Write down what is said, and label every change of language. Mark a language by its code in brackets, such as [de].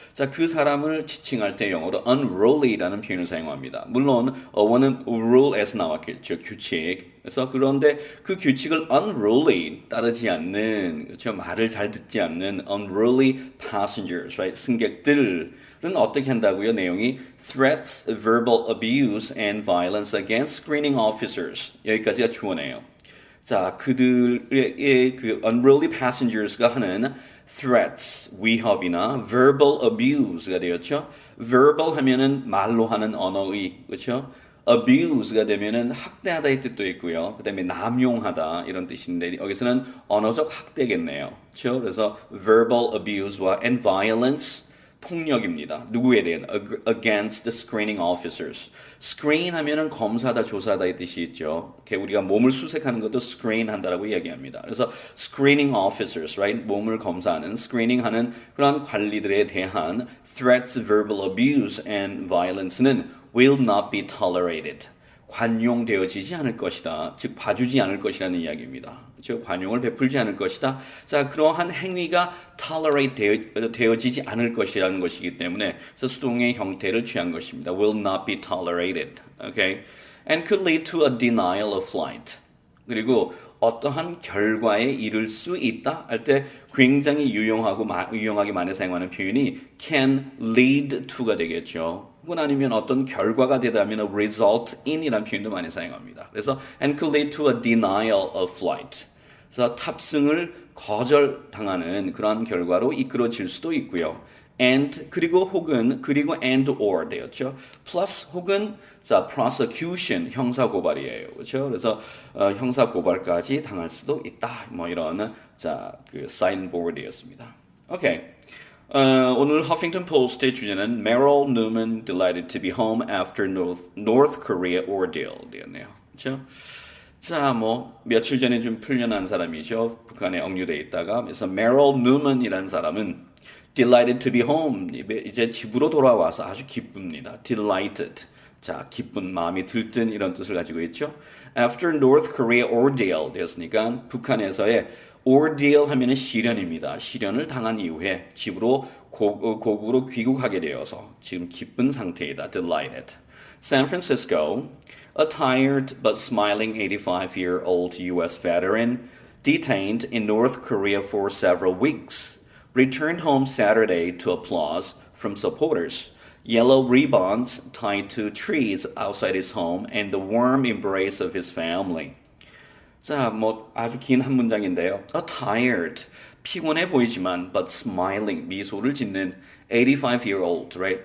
[ko] 자, 그 사람을 지칭할 때 영어로 unruly라는 표현을 사용합니다. 물론 어원은 rule에서 나왔겠죠. 규칙. 그래서 그런데 그 규칙을 unruly 따르지 않는 그렇죠. 말을 잘 듣지 않는 [en] unruly passengers, right? [ko] 승객들은 어떻게 한다고요? 내용이 [en] threats, verbal abuse and violence against screening officers. [ko] 여기까지가 주어네요. 자, 그들의 그 unruly passengers가 하는 threats, 위협이나 verbal abuse가 되었죠. verbal 하면은 말로 하는 언어의, 그렇죠? abuse가 되면은 학대하다의 뜻도 있고요. 그다음에 남용하다 이런 뜻인데 여기서는 언어적 학대겠네요. 그렇죠? 그래서 verbal abuse와 and violence 폭력입니다. 누구에 대한 [en] against the screening officers. [ko] screen 하면은 검사다, 조사다의 뜻이 있죠. 우리가 몸을 수색하는 것도 screen 한다라고 이야기합니다. [en] 그래서 screening officers, right? [ko] 몸을 검사하는, screening하는 그런 관리들에 대한 [en] threats, verbal abuse and violence는 will not be tolerated. [ko] 관용되어지지 않을 것이다. 즉 봐주지 않을 것이라는 이야기입니다. 즉 관용을 베풀지 않을 것이다. 자, 그러한 행위가 tolerate 되어지지 않을 것이라는 것이기 때문에 그래서 수동의 형태를 취한 것입니다. [en] will not be tolerated. Okay? And could lead to a denial of flight. [ko] 그리고 어떠한 결과에 이를 수 있다 할 때 굉장히 유용하게 많이 사용하는 표현이 can lead to가 되겠죠. 혹은 아니면 어떤 결과가 되다면 result in이라는 표현도 많이 사용합니다. 그래서 [en] and could lead to a denial of flight. [ko] 그래서 탑승을 거절당하는 그런 결과로 이끌어질 수도 있고요. [en] and [ko] 그리고 [en] and or 되었죠. [ko] plus 혹은 자 prosecution 형사 고발이에요. 그렇죠? 그래서 형사 고발까지 당할 수도 있다. 뭐 이런 그 사인보드였습니다. 오케이. 오늘 허핑턴 포스트의 주제는 Meryl Newman [en] delighted to be home after North Korea ordeal [ko] 되었네요. 그렇죠? 자, 뭐 며칠 전에 좀 풀려난 사람이죠. 북한에 억류돼 있다가 그래서 Meryl Newman이라는 사람은 [en] delighted to be home. [ko] 이제 집으로 돌아와서 아주 기쁩니다. [en] delighted. [ko] 자, 기쁜 마음이 들뜬 이런 뜻을 가지고 있죠. [en] After North Korea ordeal [ko] 되었으니까 북한에서의 ordeal 하면은 시련입니다. 시련을 당한 이후에 집으로 고국으로 귀국하게 되어서 지금 기쁜 상태이다. [en] delighted. San Francisco, a tired but smiling 85-year-old U.S. veteran detained in North Korea for several weeks. Returned home Saturday to applause from supporters, yellow ribbons tied to trees outside his home, and the warm embrace of his family. [ko] 자, 뭐 아주 긴 한 문장인데요. [en] A tired, [ko] 피곤해 보이지만 [en] but smiling, [ko] 미소를 짓는 [en] 85-year-old, right?